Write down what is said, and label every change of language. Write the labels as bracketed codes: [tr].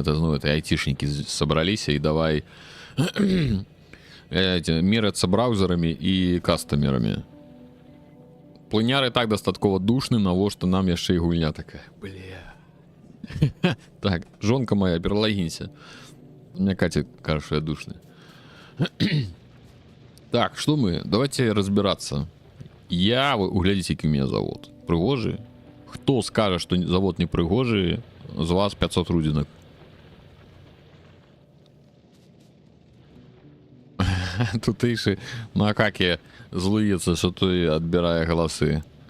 [be] Это, ну, это айтишнікі сабраліся і давай меряцца браузерамі і кастамерамі. Плыняры так дастаткова душны, навошта нам яшчэ і гульня такая. Бля. Так, жонка моя, пералагінься. Мне Катя кажа, что я душный. Так, что мы? [ru] Давайте разбираться. [be] Вы углядзіце, які у меня завод. Прыгожы? Хто скажа, што завод не прыгожы, з вас 500 рудзінак. Тутэйшы макакі злуецца, што той адбірае галасы.